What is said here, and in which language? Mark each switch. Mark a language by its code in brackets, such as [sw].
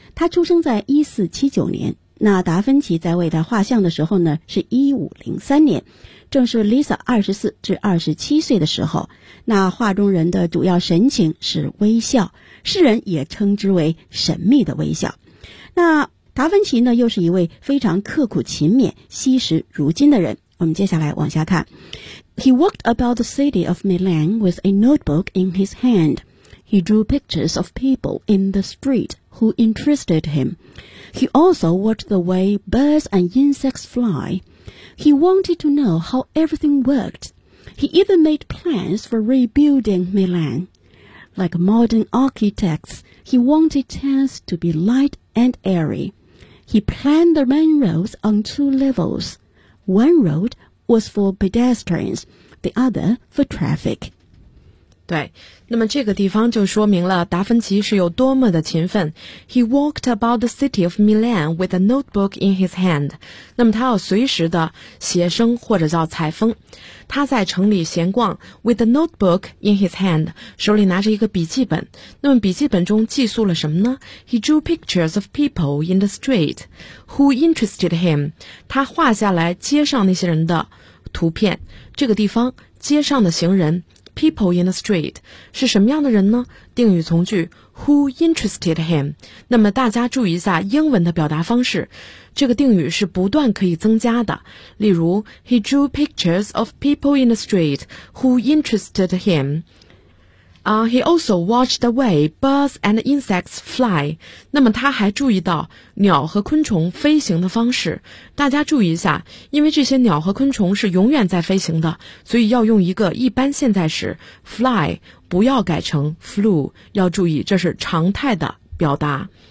[zh] 他出生在1479年，那达芬奇在为他画像的时候呢是1503年，正是 Lisa 24至27岁的时候。那画中人的主要神情是微笑，世人也称之为神秘的微笑。那达芬奇呢又是一位非常刻苦勤勉惜时如金的人。我们接下来往下看。 [en] He walked about the city of Milan with a notebook in his hand. He drew pictures of people in the street. Who interested him. He also watched the way birds and insects fly. He wanted to know how everything worked. He even made plans for rebuilding Milan. Like modern architects, he wanted towns to be light and airy. He planned the main roads on two levels. One road was for pedestrians, the other for traffic. [zh] 对，那么这个地方就说明了达芬奇是有多么的勤奋。 [en] He walked about the city of Milan with a notebook in his hand. [zh] 那么他要随时的写生或者叫采风。他在城里闲逛 [en] with a notebook in his hand, [zh] 手里拿着一个笔记本。那么笔记本中记述了什么呢？ [en] He drew pictures of people in the street who interested him. [zh] 他画下来街上那些人的图片。这个地方街上的行人 [en] People in the street [zh] 是什么样的人呢？定语从句 [en] Who interested him? [zh] 那么大家注意一下英文的表达方式，这个定语是不断可以增加的。例如 [en] He drew pictures of people in the street who interested him. He also watched the way birds and insects fly. [zh] 那么他还注意到鸟和昆虫飞行的方式。大家注意一下，因为这些鸟和昆虫是永远在飞行的，所以要用一个一般现在时 fly, 不要改成 flew, 要注意这是常态的表达。